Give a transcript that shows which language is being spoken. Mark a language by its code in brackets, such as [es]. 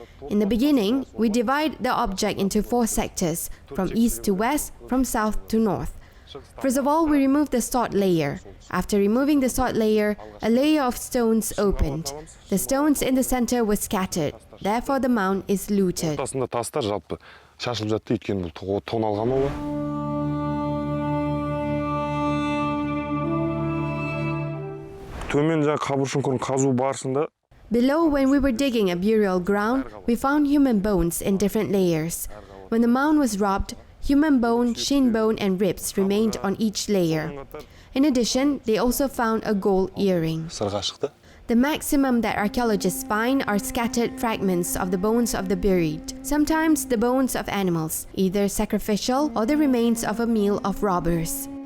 [en] In the beginning, we divide the object into 4 sectors, from east to west, from south to north. First of all, we remove the sod layer. After removing the sod layer, a layer of stones opened. The stones in the center were scattered. Therefore, the mound is looted. [kk] Ортасында тастар жалпы шашылып жатты, өйткені бұл тоналған олар. Төмен жаңа қабір шұңқырын қазу барысында [en] Below, when we were digging a burial ground, we found human bones in different layers. When the mound was robbed, human bone, shin bone, and ribs remained on each layer. In addition, they also found a gold earring. [kk] сырға шықты. [en] The maximum that archaeologists find are scattered fragments of the bones of the buried, sometimes the bones of animals, either sacrificial or the remains of a meal of robbers.